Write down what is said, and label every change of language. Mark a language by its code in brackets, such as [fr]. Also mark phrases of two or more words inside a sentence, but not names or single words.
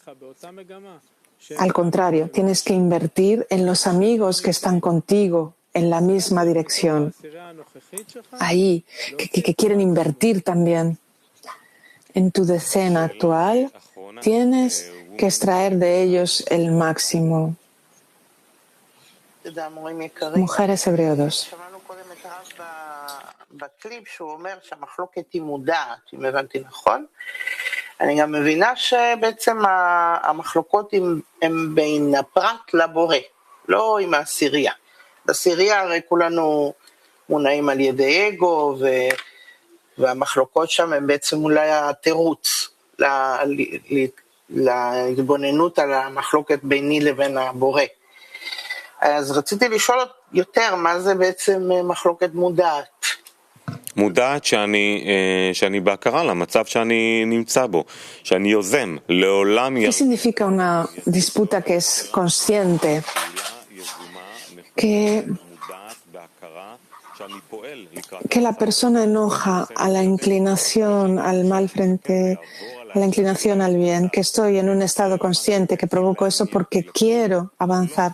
[es] Al contrario, tienes que invertir en los amigos que están contigo en la misma dirección. Ahí, que quieren invertir también. En tu decena actual, tienes que extraer de ellos el máximo. Mujeres Hebreo 2. [he] בקליפ שהוא אומר שהמחלוקת היא מודעת, אם הבנתי נכון. אני גם מבינה שבעצם המחלוקות הן בין הפרט לבורא, לא עם העשירייה. בעשירייה הרי כולנו מונעים על ידי אגו, והמחלוקות שם הן בעצם אולי התירוץ להתבוננות על המחלוקת ביני לבין הבורא. אז רציתי לשאול יותר, מה זה בעצם מחלוקת מודעת? מודעת שאני בהכרה למצב שאני נמצא בו, שאני יוזם, לעולם... [es] ¿Qué significa una disputa que es consciente? Que la persona enoja a la inclinación al mal frente a la inclinación al bien, que estoy en un estado consciente, que provoco eso porque quiero avanzar.